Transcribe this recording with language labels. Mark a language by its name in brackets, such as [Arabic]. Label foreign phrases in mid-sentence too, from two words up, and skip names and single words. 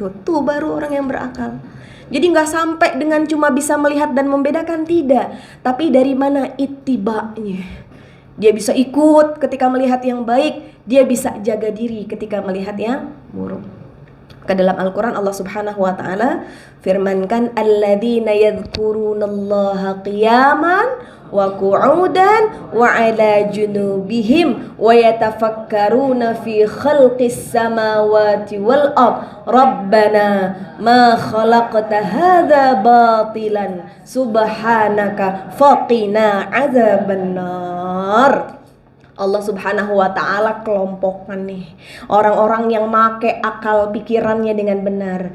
[Indonesian] Tuh baru orang yang berakal. Jadi gak sampai dengan cuma bisa melihat dan membedakan, tidak. Tapi dari mana itibaknya. Dia bisa ikut ketika melihat yang baik. Dia bisa jaga diri ketika melihat yang buruk. Ke dalam Al-Quran Allah [Arabic] سبحانه وتعالى firmankan, الذين يذكرون الله قياما وقعودا وعلى جنوبهم ويتفكرون في خلق السماوات والأرض ربنا ما خلقت هذا باطلا سبحانك فقنا عذاب النار. [Indonesian] Allah [Arabic] سبحانه وتعالى [Indonesian] kelompokkan nih orang-orang yang make akal pikirannya dengan benar.